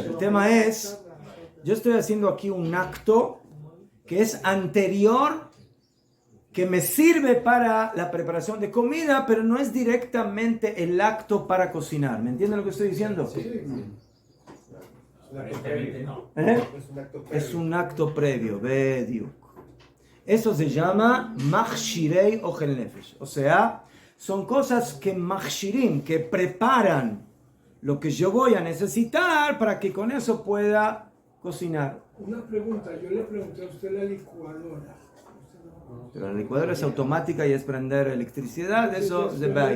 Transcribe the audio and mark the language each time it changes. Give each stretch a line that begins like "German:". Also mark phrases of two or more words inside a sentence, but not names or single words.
Spanish: El tema es, yo estoy haciendo aquí un acto que es anterior, que me sirve para la preparación de comida, pero no es directamente el acto para cocinar. ¿Me entienden lo que estoy diciendo? Aparentemente no. ¿Eh? Es un acto Es un acto previo, bediuk. Eso se llama
Hebrew: machshirei ochel nefesh.
Spanish: O sea, son cosas que machshirim, que preparan lo que yo voy a necesitar para que con eso pueda cocinar. Una pregunta, yo le pregunté a usted la licuadora. Pero la licuadora es automática y es prender electricidad, eso es de vaya.